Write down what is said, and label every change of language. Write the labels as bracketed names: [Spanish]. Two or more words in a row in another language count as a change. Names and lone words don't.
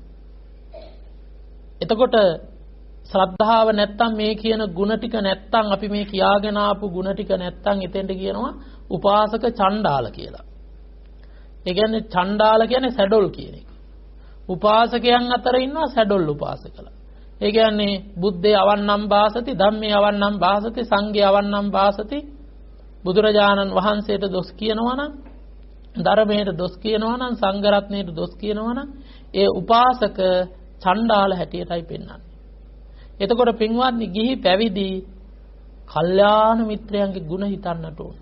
[Sinhala] එතකොට ශ්‍රද්ධාව නැත්තම් මේ කියන ಗುಣ ටික නැත්තම් අපි මේ කියාගෙන ආපු ಗುಣ ටික නැත්තම් එතෙන්ට කියනවා [Pali] උපාසක චණ්ඩාල [Sinhala] කියලා. ඒ කියන්නේ චණ්ඩාල කියන්නේ සැඩොල් කියන එක. උපාසකයන් අතර ඉන්නවා සැඩොල් උපාසකලා. ඒ කියන්නේ [Pali] බුද්ධේ අවන්නම් භාසති, ධම්මේ අවන්නම් භාසති, සංඝේ අවන්නම් භාසති. [Sinhala] බුදුරජාණන් වහන්සේට දොස් කියනවා නම්, ධර්මයට දොස් කියනවා නම්, සංඝ රත්නයට දොස් කියනවා නම් ඒ [Pali] උපාසක චණ්ඩාල [Sinhala] හැටියටයි පෙන්වන්නේ. එතකොට පින්වත්නි ගිහි පැවිදි කල්යාණ මිත්‍රයන්ගේ ගුණ හිතන්නට ඕන.